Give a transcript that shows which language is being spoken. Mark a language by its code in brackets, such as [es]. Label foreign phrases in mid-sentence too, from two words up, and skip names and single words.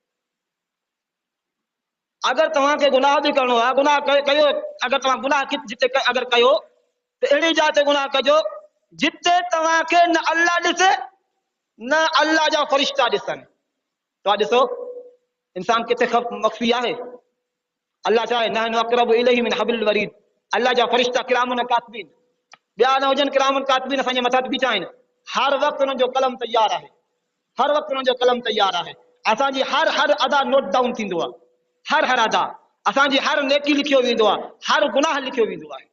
[sd] अगरि तव्हांखे गुनाह बि करणो आहे, गुनाह कयो, अगरि तव्हां गुनाह जिते अगरि कयो त अहिड़ी जाइ ते गुनाह कजो जिते तव्हांखे न अल्लाह ॾिसे न अल्लाह जा फ़रिश्ता ॾिसनि। तव्हां ॾिसो इंसान किथे मख्फी आहे। अल्लाह चाहे [ar] نحن أقرب إليه من حبل الوريد, [sd] अल्लाह जा फ़रिश्ता [ar] كرامًا كاتبين, [sd] ॿिया न हुजनि [ar] كرامًا كاتبين [sd] असांजे मथां बीठा आहिनि। हर वक़्तु हुननि जो कलम तयारु आहे, हर वक़्तु हुननि जो कलम तयारु आहे। असांजी हर अदा [en] note down [sd] थींदो आहे, हर अदा, असांजी हर नेकी लिखियो वेंदो आहे, हर गुनाह लिखियो वेंदो आहे।